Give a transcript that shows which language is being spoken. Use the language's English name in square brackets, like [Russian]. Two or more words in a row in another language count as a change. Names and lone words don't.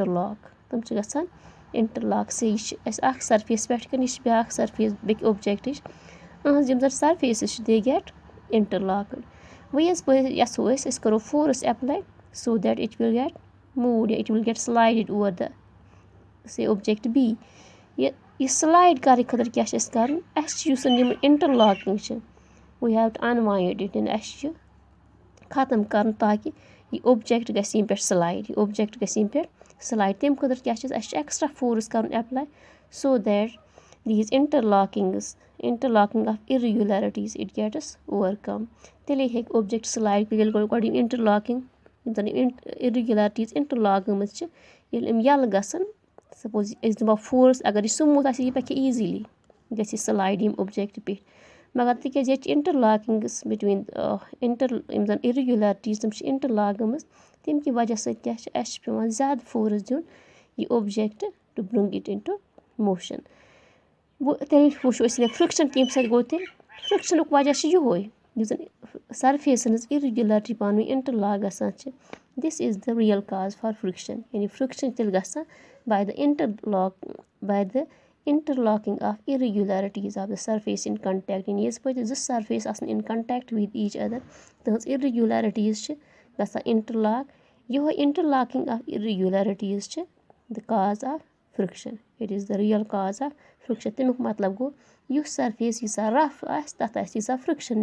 [Kashmiri] اِنٹَرلاک سے یہِ چھِ اَسہِ اَکھ سرفیس پٮ۪ٹھ کَنۍ یہِ چھِ بیٛاکھ سرفیس بیٚکہِ اوٚبجَکٹٕچ أہٕنٛز یِم زَن سرفیسٕز چھِ [English] they get interlocked [Kashmiri] وۄنۍ یَژ پھِر یَژھو أسۍ کَرو [English] force apply so that it will get moved [Kashmiri] یا [English] it will get slided over the same object by [Kashmiri] یہِ سٕلایڈ کَرنہٕ خٲطرٕ کیٛاہ چھِ اَسہِ کَرُن اَسہِ چھِ یُس زَن یِم اِنٹَرلاکِنٛگ چھِ [English] we have to unwind it [Kashmiri] اَسہِ چھِ ختم کَرُن تاکہِ یہِ اوٚبجَکٹ گژھِ ییٚمہِ پٮ۪ٹھ سٕلایڈ یہِ اوٚبجَکٹ گژھِ ییٚمہِ پٮ۪ٹھ سٕلایڈ تمہِ خٲطرٕ کیٛاہ چھِ اَسہِ چھِ ایٚکٕسٹرٛا فورس کَرُن اٮ۪پلاے [English] so that these interlocking of irregularities it gets overcome [Kashmiri] تیٚلے ہیٚکہِ اوٚبجَکٹ سٕلایڈ ییٚلہِ گۄڈٕ یِم اِنٹَرلاکِنٛگ یِم زَن یِم [English] irregularities interlock [Kashmiri] گٔمٕژ چھِ ییٚلہِ یِم یَلہٕ گژھن سپوز أسۍ دِمو فورس اگر یہِ سموٗتھ آسہِ یہِ پَکہِ ایٖزیٖلی گژھِ یہِ سٕلایڈ یِم اوٚبجَکٹ پیٚٹھۍ مگر تِکیٛازِ ییٚتہِ چھِ اِنٹَرلاکِنٛگٕس بِٹویٖن یِم زَن اِرِگیوٗلَرٹیٖز تِم چھِ اِنٹَرلاک گٔمٕژ تمہِ کہِ وجہ سۭتۍ کیٛاہ چھِ اَسہِ چھِ پٮ۪وان زیادٕ فورس دیُن یہِ اوٚبجَکٹ [English] to bring it in to motion [Kashmiri] وۄنۍ تیٚلہِ وٕچھو أسۍ فِرٛکشَن کَمہِ سۭتۍ گوٚو تیٚلہِ فِرٛکشَنُک وجہ چھِ یِہوے یُس زَن سرفیسَن ہٕنٛز اِرِگیوٗلَرٹی پانہٕ ؤنۍ اِنٹَرلاک گژھان چھِ [English] this is the real cause for friction [Kashmiri] یعنی فِرٛکشَن چھِ تیٚلہِ گژھان باے [English] the interlocking of irregularities of the surface in contact [Kashmiri] یعنی یِژ پٲٹھۍ 2 سرفیس آسان [English] in contact with each other [Kashmiri] تٕہٕنٛز اِرِگیوٗلَرٹیٖز چھِ گژھان اِنٹَرلاک یِہوے [English] interlocking of irregularities [Kashmiri] چھِ [English] the cause of friction it is the real cause of friction [Kashmiri] تمیُک مطلب گوٚو یُس سرفیس ییٖژاہ رَف آسہِ تَتھ آسہِ ییٖژاہ فِرٛکشَن